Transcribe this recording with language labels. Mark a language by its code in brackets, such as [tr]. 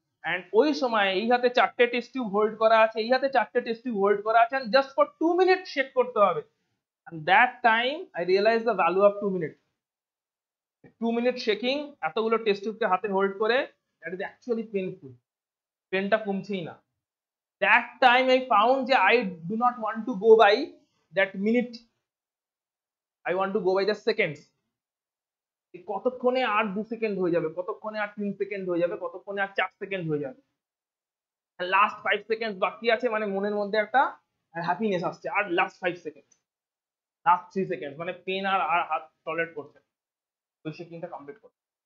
[bn] And ওই সময় এই হাতে 4টে টেস্ট টিউব হোল্ড করা আছে, এই হাতে 4টে টেস্ট টিউব হোল্ড করা আছে, [en] and just for 2 minute [bn] shake করতে হবে। [en] And that time I realise the value of 2 minute. 2 minute shaking [bn] এতগুলো টেস্ট টিউবকে হাতে হোল্ড করে, [en] That is actually painful. [bn] পেনটা কমছেই না। [en] That time I found [bn] যে [en] I do not want to go by that minute, I want to go by the seconds. [bn] কতক্ষণে আর 2 second হয়ে যাবে, কতক্ষণে আর 3 সেকেন্ড হয়ে যাবে, কতক্ষণে আর 4 সেকেন্ড হয়ে যাবে, লাস্ট 5 সেকেন্ড বাকি আছে, মানে মনের মধ্যে একটা হ্যাপিনেস আসছে, আর লাস্ট 5 সেকেন্ড, লাস্ট 3 সেকেন্ড, মানে পেন আর হাত টলারেট করছে, ওই সেকেন্ডটা কমপ্লিট করছে।